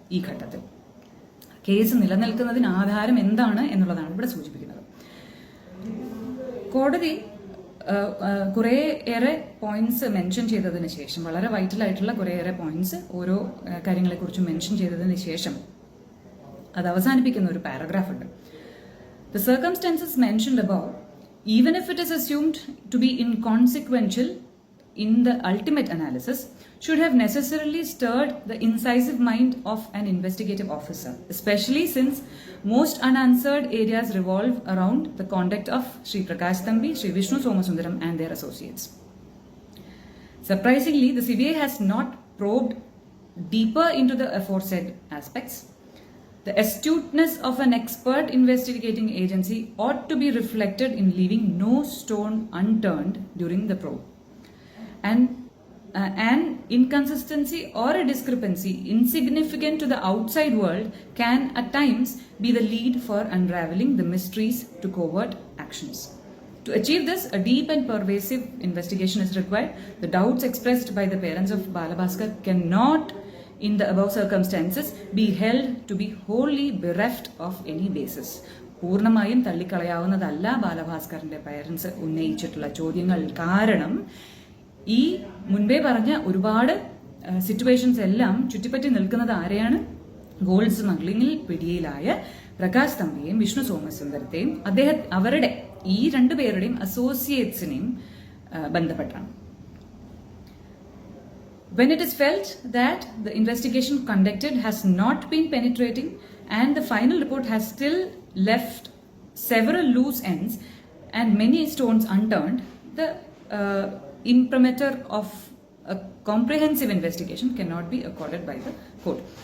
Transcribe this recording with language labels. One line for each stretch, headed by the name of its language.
Malayalam: ഈ ഘട്ടത്തിൽ കേസ് നിലനിൽക്കുന്നതിന് ആധാരം എന്താണ് എന്നുള്ളതാണ് ഇവിടെ സൂചിപ്പിക്കുന്നത്. കോടതി കുറേയേറെ പോയിന്റ്സ് മെൻഷൻ ചെയ്തതിന് ശേഷം, വളരെ വൈറ്റലായിട്ടുള്ള കുറേയേറെ പോയിന്റ്സ് ഓരോ കാര്യങ്ങളെക്കുറിച്ചും മെൻഷൻ ചെയ്തതിന് ശേഷം അത് അവസാനിപ്പിക്കുന്ന ഒരു പാരഗ്രാഫ് ഉണ്ട്.
English: The circumstances mentioned above, even if it is assumed to be inconsequential in the ultimate analysis, should have necessarily stirred the incisive mind of an investigative officer, especially since most unanswered areas revolve around the conduct of Sri Prakash Thambi, Sri Vishnu Somasundaram and their associates. Surprisingly, the CBI has not probed deeper into the aforesaid aspects. The astuteness of an expert investigating agency ought to be reflected in leaving no stone unturned during the probe. And an inconsistency or a discrepancy insignificant to the outside world can at times be the lead for unraveling the mysteries to covert actions. To achieve this, a deep and pervasive investigation is required. The doubts expressed by the parents of Balabhaskar cannot, in the above circumstances, be held to be wholly bereft of any basis.
Malayalam: പൂർണ്ണമായും തള്ളിക്കളയാവുന്നതല്ല ബാലഭാസ്കറിന്റെ parents ഉന്നയിച്ചിട്ടുള്ള ചോദ്യങ്ങൾ. കാരണം ഈ മുൻപേ പറഞ്ഞ ഒരുപാട് situations എല്ലാം ചുറ്റിപ്പറ്റി നിൽക്കുന്നത് ആരെയാണ്? ഗോൾഡ് സ്മഗ്ലിംഗിൽ പിടിയിലായ പ്രകാശ് തമ്പിയെയും വിഷ്ണു സോമസുന്ദരത്തെയും അവരുടെ ഈ രണ്ടുപേരുടെയും അസോസിയേറ്റ്സിനെയും ബന്ധപ്പെട്ടാണ്.
English: When it is felt that the investigation conducted has not been penetrating and the final report has still left several loose ends and many stones unturned, the imprimatur of a comprehensive investigation cannot be accorded by the court.